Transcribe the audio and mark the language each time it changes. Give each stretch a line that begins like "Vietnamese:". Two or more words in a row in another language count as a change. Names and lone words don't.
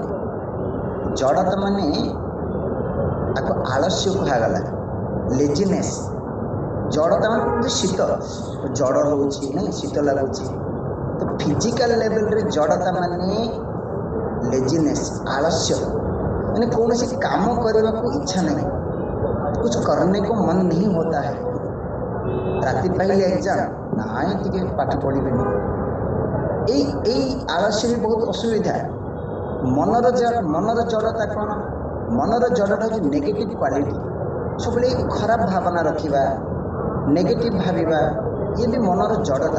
Odia: ଜଡ଼ତା ମାନେ ତାକୁ ଆଳସ୍ୟ କୁହାଗଲା, ଲେଜିନେସ୍। ଜଡ଼ତା ମାନେ କୁହନ୍ତି ଶୀତ, ଜଡ଼ ହେଉଛି ନାଇଁ, ଶୀତ ଲାଗୁଛି। ତ ଫିଜିକାଲ ଲେଭେଲରେ ଜଡ଼ତା ମାନେ ଲେଜିନେସ୍, ଆଳସ୍ୟ, ମାନେ କୌଣସି କାମ କରିବାକୁ ଇଚ୍ଛା ନାହିଁ,
Hindi: कुछ करने को मन नहीं होता है।
Odia: ରାତି ପାଇଲେ ଏକ୍ଜାମ, ନାଇଁ ଟିକେ ପାଠ ପଢ଼ିବିନି। ଏଇ ଆଳସ୍ୟ ବି ବହୁତ ଅସୁବିଧା। ମନର ଜଡ଼ତା କ'ଣ? ମନର ଜଡ଼ଟା ହେଉଛି
English: negative quality.
Odia: ସବୁବେଳେ ଖରାପ ଭାବନା ରଖିବା, ନେଗେଟିଭ୍ ଭାବିବା, ଇଏ ବି ମନର ଜଡ଼ତା।